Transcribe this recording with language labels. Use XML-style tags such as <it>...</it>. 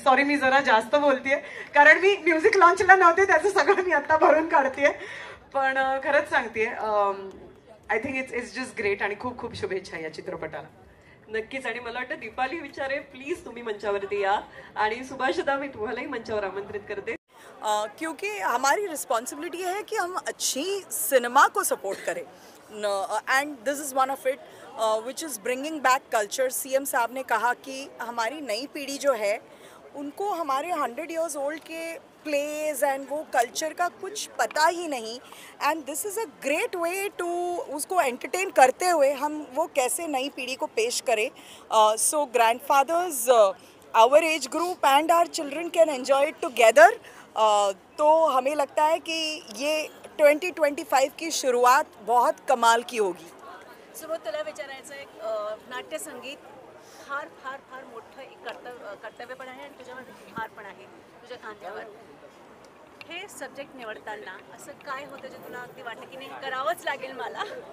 <mr>Sorry मी जरा जास्त बोलतेय कारण मी म्युझिक लॉन्चला नव्हते, त्याचं सगळं मी आता भरून काढतेय. पण खरंच सांगतेय,</mr> <en>I think it's just great</en> <mr>आणि खूप खूप शुभेच्छा या चित्रपटाला. नक्कीच. आणि मला वाटतं दीपाली विचारे प्लीज तुम्ही मंचावरती या, आणि सुभाषदा मी तुम्हालाही मंचावर आमंत्रित करते.</mr> <hi>क्योंकि हमारी रिस्पॉन्सिबिलिटी है कि हम अच्छी सिनेमा को सपोर्ट करें,</hi> <en>And this is one of it which is bringing back culture.</en> <hi>CM साहब ने कहा कि हमारी नई पीढ़ी जो है उनको हमारे 100 years ओल्ड के प्लेज एंड वो कल्चर का कुछ पता ही नहीं,</hi> <en>and this is a great way to</en> <hi>उसको एंटरटेन करते हुए हम वो कैसे नई पीढ़ी को पेश करें.</hi> <en>So grandfathers, our age group and our children can enjoy it together.</en> <hi>तो हमें लगता है कि ये 2025 की शुरुआत बहुत कमाल की होगी.</hi> <mr>सुबोध, तुला विचारायचं एक नाट्यसंगीत फार फार फार मोठं एक कर्तव्य पण आहे आणि तुझ्यावर भार पण आहे तुझ्या खांद्यावर. हे सब्जेक्ट निवडताना असं काय होतं जे तुला अगदी वाटतं की नाही करावंच लागेल मला?</mr>